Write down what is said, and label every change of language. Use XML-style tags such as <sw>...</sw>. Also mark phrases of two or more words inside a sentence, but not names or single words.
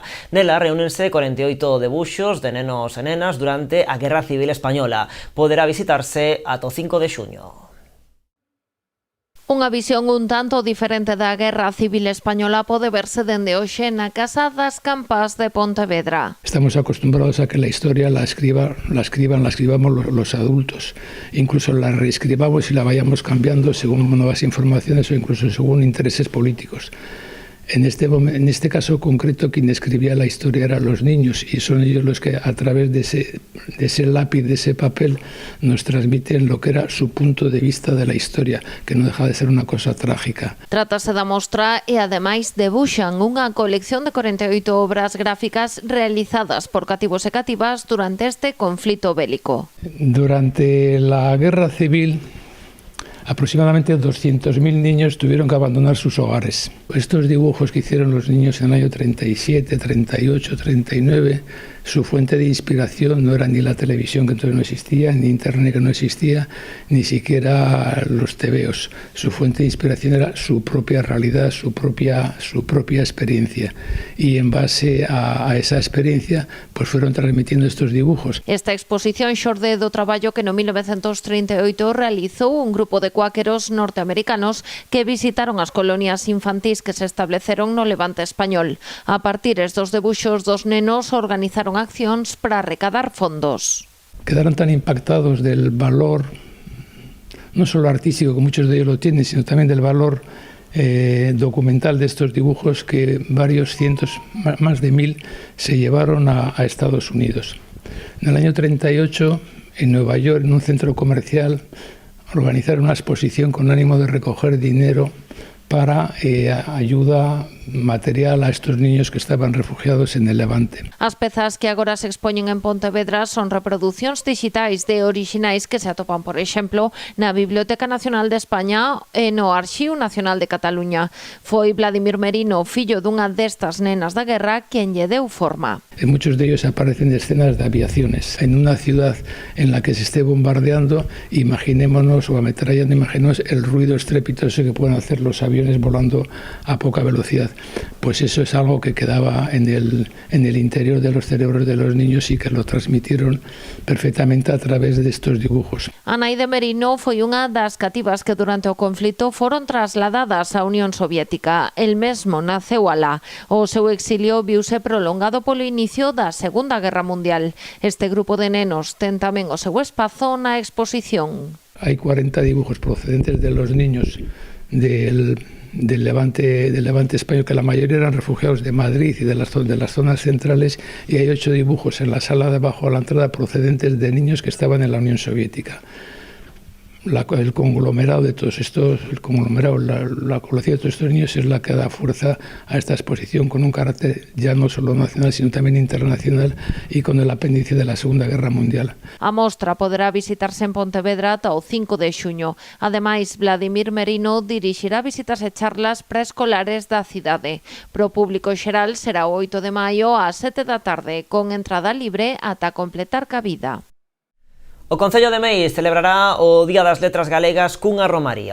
<gl>Nela reúnense 48 debuxos de nenos e nenas durante a Guerra Civil Española. Poderá visitarse ata o 5 de xuño. Unha visión un tanto diferente da Guerra Civil Española pode verse dende hoxe na Casa das Campas de Pontevedra.</gl> <es>Estamos acostumbrados a que la historia la escribamos los adultos. Incluso la reescribamos y la vayamos cambiando según nuevas informaciones o incluso según intereses políticos. En este caso concreto, quien escribía la historia eran los niños y son ellos los que a través de ese lápiz, de ese papel, nos transmiten lo que era su punto de vista de la historia, que no deja de ser una cosa trágica.</es> <gl>Trátase da mostra e ademais debuxan unha colección de 48 obras gráficas realizadas por cativos e cativas durante este conflito bélico.</gl> <es>Durante la Guerra Civil, aproximadamente 200.000 niños tuvieron que abandonar sus hogares. Estos dibujos que hicieron los niños en el año 37, 38, 39, su fuente de inspiración no era ni la televisión, que entonces no existía, ni internet, que no existía, ni siquiera los tebeos. Su fuente de inspiración era su propia realidad, su propia experiencia. Y en base a esa experiencia, pues fueron transmitiendo estos dibujos.</es> <gl>Esta exposición xorde do traballo que no 1938 realizou un grupo de cuáqueros norteamericanos que visitaron as colonias infantís que se estableceron no Levante español. A partir dos debuxos dos nenos organizaron accións para recaudar fondos.</gl> <es>Quedaron tan impactados del valor, no solo artístico, que muchos de ellos lo tienen, sino también del valor documental de estos dibujos, que varios cientos, más de 1000, se llevaron a Estados Unidos. En el año 38, en Nueva York, en un centro comercial, organizaron una exposición con ánimo de recoger dinero para ayuda material a estos niños que estaban refugiados en el Levante.</es> <gl>As pezas que agora se expoñen en Pontevedra son reproducións digitais de orixinais que se atopan, por exemplo, na Biblioteca Nacional de España e no Arxivo Nacional de Cataluña. Foi Vladimir Merino, fillo dunha destas nenas da guerra, quen lle deu forma.</gl> <es>En muchos de ellos aparecen escenas de aviaciones. En una ciudad en la que se esté bombardeando, imaginémonos, o ametrallando, imaginémonos el ruido estrepitoso que pueden hacer los aviones volando a poca velocidad. Pues eso es algo que quedaba en el interior de los cerebros de los niños y que lo transmitieron perfectamente a través de estos dibujos.</es> <gl>A nai de Merino foi unha das cativas que durante o conflito foron trasladadas á Unión Soviética. El mesmo naceu alá. O seu exilio viuse prolongado polo inicio da Segunda Guerra Mundial. Este grupo de nenos ten tamén o seu espazo na exposición.</gl> <es>Hay 40 dibujos procedentes de los niños del Levante español, que la mayoría eran refugiados de Madrid y de las zonas centrales, y hay 8 dibujos en la sala de abajo a la entrada procedentes de niños que estaban en la Unión Soviética. El conglomerado de todos estos, la colección de todos estos niños es la que da fuerza a esta exposición, con un carácter ya no solo nacional, sino también internacional, y con el apéndice de la Segunda Guerra Mundial.</es> <gl>A mostra poderá visitarse en Pontevedra ata o 5 de xuño. Ademais, Vladimir Merino dirixirá visitas e charlas preescolares da cidade. Pro público xeral será o 8 de maio ás 7 da tarde, con entrada libre ata completar cabida. O Concello de Meis celebrará o Día das Letras Galegas cunha romaría.</gl>